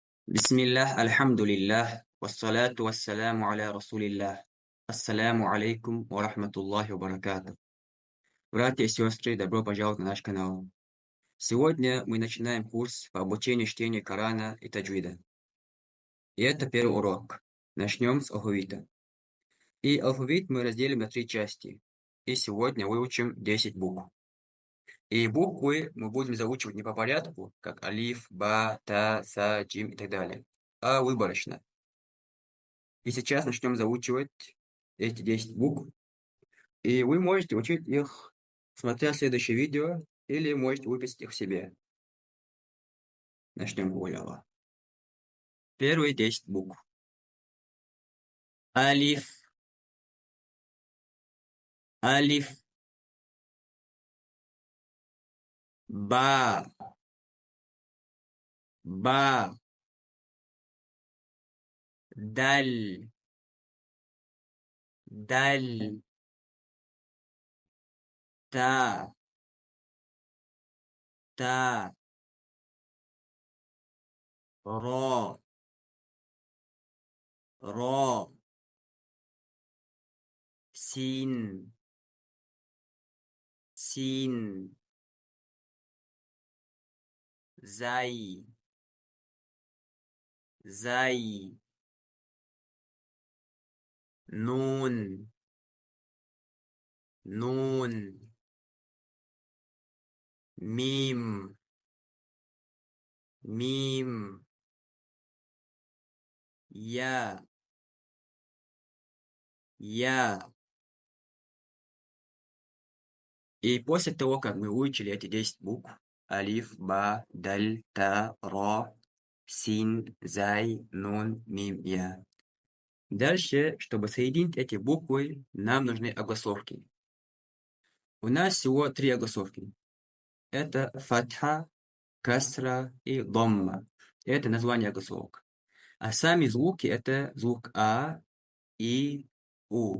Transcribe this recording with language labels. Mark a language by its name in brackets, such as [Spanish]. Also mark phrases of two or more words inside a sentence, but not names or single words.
[Arabic] بسم الله، الحمد لله، والصلاة والسلام على رسول الله. السلام عليكم ورحمة الله وبركاته. [Russian] Братья и сестры, добро пожаловать на наш канал. Сегодня мы начинаем курс по обучению чтения Корана и таджвида. И это первый урок. Начнем с алфавита. И алфавит мы разделим на 3 части. И сегодня выучим 10 букв. И буквы мы будем заучивать не по порядку, как [Arabic] ألف، باء، تاء، ثاء، جيم [Russian] и так далее, а выборочно. И сейчас начнем заучивать эти 10 букв. И вы можете учить их, смотря следующее видео, или можете выписать их себе. Начнем с Первые 10 букв. [Arabic] ألف، ألف، باء، باء، دال, دال، تاء، تاء, راء، راء, سين, سين، زاي، زاي، نون، نون، ميم، ميم, ياء، ياء. [Russian] И после того, как мы выучили эти 10 букв, [Arabic] ألف، باء، دال، تاء، راء, سين، زاي، نون، ميم, ياء. [Russian] Дальше, чтобы соединить эти буквы, нам нужны огласовки. У нас всего 3 огласовки. Это фатха, касра и домма. Это название огласовок. А сами звуки это звук А и У.